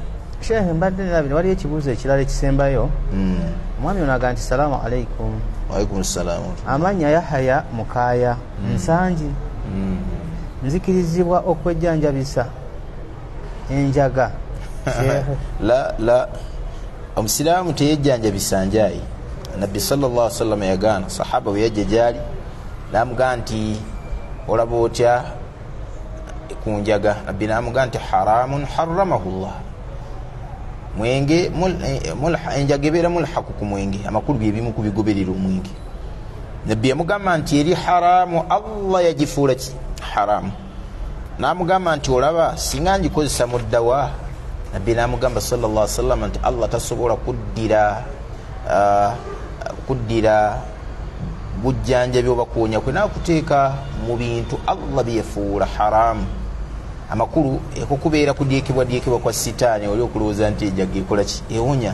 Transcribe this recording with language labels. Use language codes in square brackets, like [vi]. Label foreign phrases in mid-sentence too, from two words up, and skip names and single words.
[lg] Sheikh mbadde nabino waliyo ekibuuzo ekirala ekisembayo omwami ono agamba nti [ar] سلام عليكم. وعليكم السلام. [lg] Amannya Yahaya Mukaaya Nsangi nzikirizibwa okwejjanjabisa enjaga. la omusiraamu teyejjanjabisa njaayi. Nabbi [ar] صلى الله عليه وسلم [lg] yagaana sahaba bwe yajja gyali n'amugamba nti olaba otya ku njaga. Nabbi n'amugamba nti [ar] حرام حرمه الله, [lg] mwenge enjaga ebeera mulhaku ku mwenge, amakulu byebimu ku bigoberera omwenge. Nabbi yamugamba nti eri haramu Allah yagifuula ki haramu. N'amugamba nti olaba singa ngikozesa mu ddawa. Nabbi n'amugamba [ar] صلى الله عليه وسلم [lg] nti Allah tasobola kuddira bujjanjabi oba kuwonya kwe n'akuteeka mu bintu Allah byefuula haramu. Amakulu okukubeera kudyekebwa kwa sitaani oli okulowooza nti enjaga ekola ki ewonya.